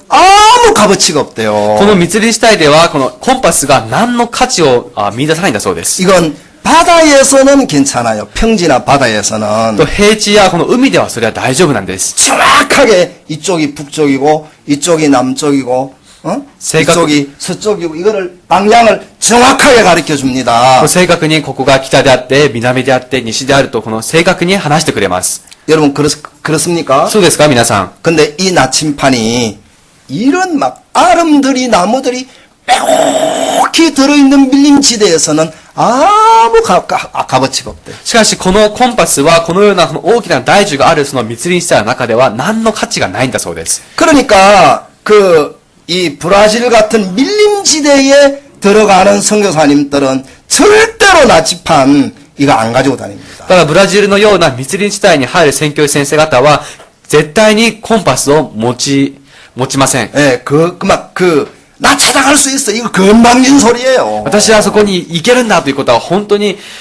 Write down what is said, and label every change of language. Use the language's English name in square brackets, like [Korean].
[Korean] 아무 값어치가 없대요. [Japanese] この密林地帯では、このコンパスが何の価値を見出さないんだそうです。 [Korean] 이건 바다에서는 괜찮아요. 평지나 바다에서는 [Japanese] と平地やこの海ではそれは大丈夫なんです。 [Korean] 정확하게 이쪽이 북쪽이고 이쪽이 남쪽이고 세각- 이쪽이 서쪽이고 이거를 방향을 정확하게 가르쳐 줍니다. [Japanese] 正確にここが北であって、南であって、西であると、この正確に話してくれます。 [Korean] 여러분 그렇습니까? [Japanese] そうですか、皆さん。 [Korean] 근데 이 나침판이 이런 막 아름들이 나무들이 빼곡히 들어있는 밀림지대에서는 아무 값어치가 없대. [Japanese] しかし、このコンパスは、このようなこの大きな大樹があるその密林地帯の中では、何の価値がないんだそうです。 [Korean] 그러니까 이 브라질 같은 밀림지대에 들어가는 선교사님들은 절대로 나침판 이거 안 가지고 다닙니다. [Japanese] ただ、ブラジルのような密林地帯に入る宣教師先生方は、絶対にコンパスを持ちません。 [Korean] 예, 나 찾아갈 수 있어. 이거 건방진 소리예요. [Japanese] 私はそこに行けるんだということは、本当に、